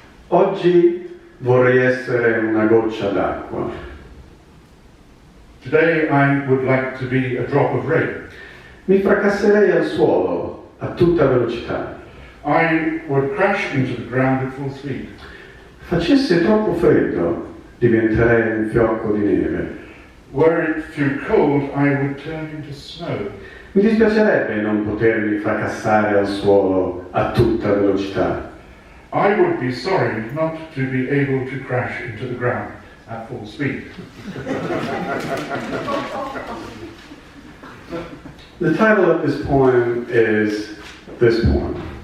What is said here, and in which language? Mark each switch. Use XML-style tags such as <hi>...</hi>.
<it>Oggi vorrei essere una goccia d'acqua.</it> <en>Today I would like to be a drop of rain.</en> <it>Mi fracasserei al suolo a tutta velocità.</it> <en>I would crash into the ground at full speed.</en> <it>Facesse troppo freddo, diventerei un fiocco di neve.</it> <en>Were it too cold, I would turn into snow.</en> <it>Mi dispiacerebbe non potermi fracassare al suolo a tutta velocità.</it> <en>I would be sorry not to be able to crash into the ground at full speed. The title of this poem is this poem.</en>